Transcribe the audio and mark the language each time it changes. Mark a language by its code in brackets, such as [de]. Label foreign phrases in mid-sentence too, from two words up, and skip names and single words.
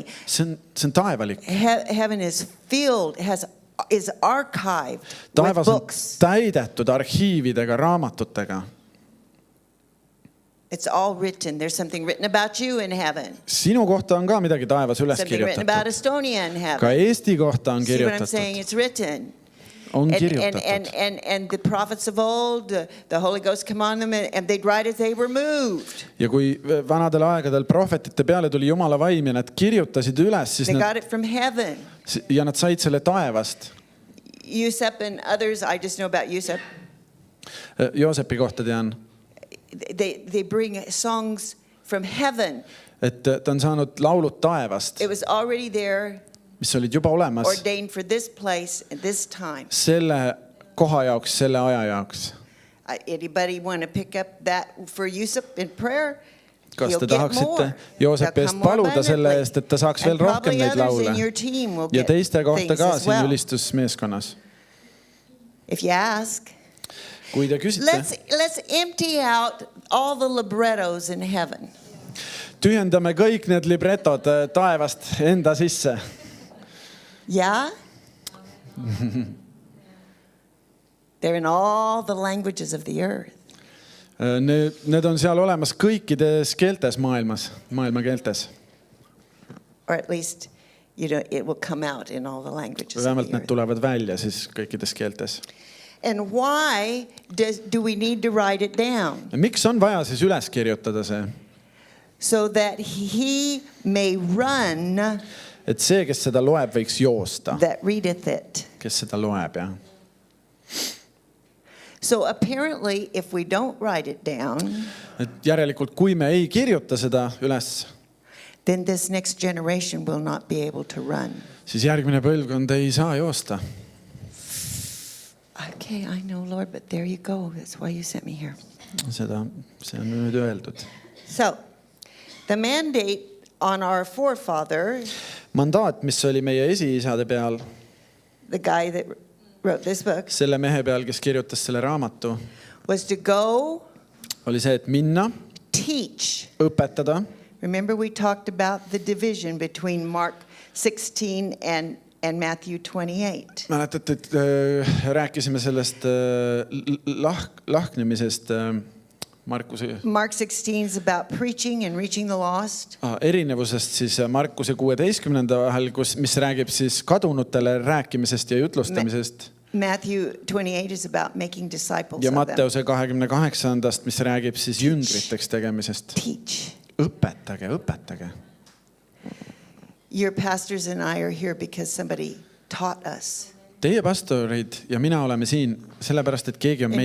[et] See on taevalik. [en] Heaven is filled, is archived with [et] Taevas on [en] books. [et] täidetud arhiividega, raamatutega. [en] It's all written. There's something written about you in heaven. [et] Sinu kohta on ka midagi taevas üles [en] Something written about [et] kirjutatud. [en] Estonia in [et] Ka [en] heaven. [et] Eesti kohta on [en] See what I'm saying? [et] kirjutatud. [en] It's written. [et] On [en] And [et] kirjutatud. [en] the prophets of old, the Holy Ghost come on them and they'd write as they were moved. [et] Ja kui vanadel aegadel prohvetite peale tuli Jumala vaim ja nad kirjutasid üles, siis [en] They [et] nad, [en] got it from heaven. [et] ja nad said selle taevast. [en] Yusuf and others, I just know about Yusuf. [et] Joosepi kohta tean, [en] They bring songs from heaven. [et] et ta on saanud laulud taevast, [en] It was already there, [et] mis olid juba olemas [en] ordained for this place at this time. [et] selle koha jaoks, selle aja jaoks. [en] Anybody want to pick up that for Yusuf in prayer? [et] Kas [en] He'll [et] te [en] get [et] tahaksite [en] more. [et] Joosepi [en] They'll [et] eest [en] come more [et] paluda selle [en] abundantly. [et] eest, et ta saaks veel [en] And [et] rohkem [en] probably [et] neid [en] others [et] laule? [en] in your team will [et] Ja [en] get [et] teiste kohta [en] things [et] ka [en] as [et] siin [en] well. [et] ülistusmeeskonnas. [en] If you ask, [et] Kui te küsite, [en] let's empty out all the librettos in heaven. [et] tühjendame kõik need libretod taevast enda sisse. [en] Yeah? They're in all the languages of the earth. [et] Need on seal olemas kõikides keeltes maailmas, maailma keeltes. [en] Or at least, it will come out in all the languages of [et] Vähemalt [en] the [et] need [en] earth. [et] tulevad välja siis kõikides keeltes. [en] And why do we need to write it down? [et] Miks on vaja siis üles kirjutada see? [en] So that he may run [et] Et see, kes seda loeb, võiks joosta, [en] that readeth it. [et] kes seda loeb, jah. [en] So apparently, if we don't write it down, [et] Et järelikult, kui me ei kirjuta seda üles, [en] then this next generation will not be able to run. [et] siis järgmine põlvkond ei saa joosta. [en] Okay, I know, Lord, but there you go. That's why you sent me here. [et] See on nüüd öeldud. [en] So, the mandate on our forefather, [et] Mandaat, mis oli meie esiisade peal, [en] the guy that wrote this book, [et] selle mehe peal, kes kirjutas selle raamatu, [en] was to go [et] oli see, et minna, [en] teach. [et] õpetada. [en] Remember, we talked about the division between Mark 16 and Matthew 28. [et] Mäletate, et rääkisime sellest lahknemisest Markuse [en] Mark 16 is about preaching and reaching the lost. [et] erinevusest siis Markuse 16. vahel, mis räägib siis kadunutele rääkimisest ja jutlustamisest. [en] Matthew 28 is about making disciples [et] Ja [en] of them. [et] Matteuse 28. mis räägib siis jüngriteks tegemisest. [en] Teach. [et] Õpetage. [en] Your pastors and I are here because somebody taught us. [et] Teie pastorid ja mina oleme siin sellepärast, et keegi on